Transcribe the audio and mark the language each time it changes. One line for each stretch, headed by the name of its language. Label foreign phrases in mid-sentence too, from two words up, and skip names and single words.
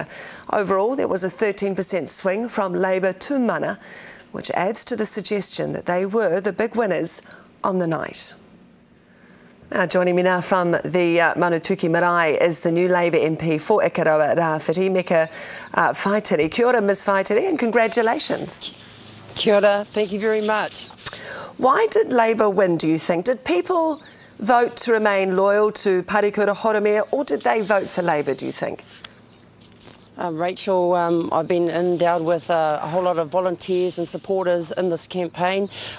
English: Overall, there was a 13% swing from Labour to Mana, which adds to the suggestion that they were the big winners on the night. Now, joining me now from the Manutuki Marae is the new Labour MP for Ikaroa Rawhiti, Meka Whaitiri.
Māori: Kia ora, Ms Whaitiri,
English: and congratulations.
Māori: Kia ora,
English: thank you very much. Why did Labour win, do you think? Did people vote to remain loyal to Parekura Horomia, or did they vote for Labour, do you think? Rachel, I've been endowed with a whole lot of volunteers and supporters in this campaign.